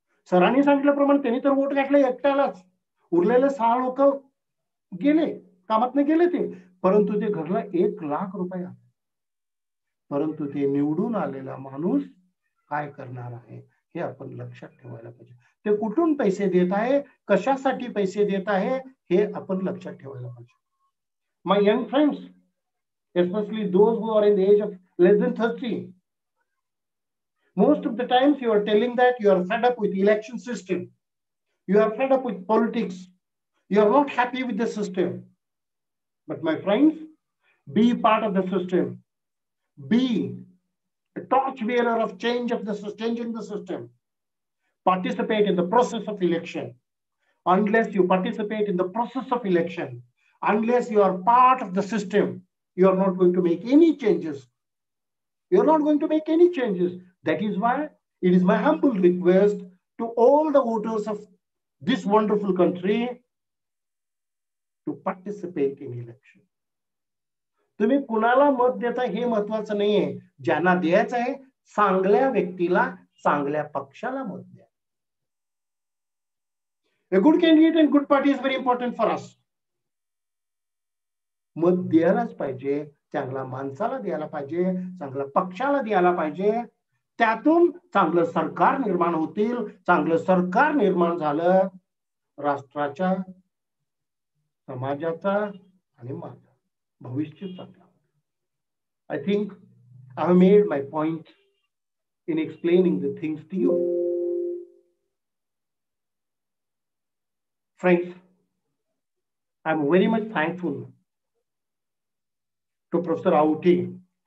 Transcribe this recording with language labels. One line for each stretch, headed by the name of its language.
Marathi: सरांनी सांगितल्याप्रमाणे त्यांनी तर वोट घातले एकट्यालाच, उरलेले 6 लोक गेले, कामात गेले ते, परंतु ते घरला 1 लाख रुपये आले. परंतु ते निवडून आलेला माणूस काय करणार आहे हे आपण लक्षात ठेवायला पाहिजे. ते कुठून पैसे देत आहे, कशासाठी पैसे देत आहे हे आपण लक्षात ठेवायला पाहिजे.
English: My young friends, especially those who are in the age of less than 30, Most of the times you are telling that you are fed up with election system. You are fed up with politics. You are not happy with the system. But my friends, be part of the system. Be a torch bearer of changing the system. Participate in the process of election. Unless you participate in the process of election, unless you are part of the system, you are not going to make any changes. You are not going to make any changes. That is why it is my humble request to all the voters of this wonderful country to participate in election.
Marathi: तुम्ही कुणाला मत देता हे महत्वाचं नाहीये. ज्यांना द्यायचं आहे चांगल्या व्यक्तीला, चांगल्या पक्षाला मत द्या.
English: A good candidate and good party is very important for us.
Marathi: मत द्यायलाच पाहिजे, चांगल्या माणसाला द्यायला पाहिजे, चांगल्या पक्षाला द्यायला पाहिजे. त्यातून चांगलं सरकार निर्माण होतील. चांगलं सरकार निर्माण झालं राष्ट्राच्या, समाजाचा आणि माझा भविष्य चांगलं.
English: I think I have made my point in explaining the things to you. Friends, I'm very much thankful to Professor Auti.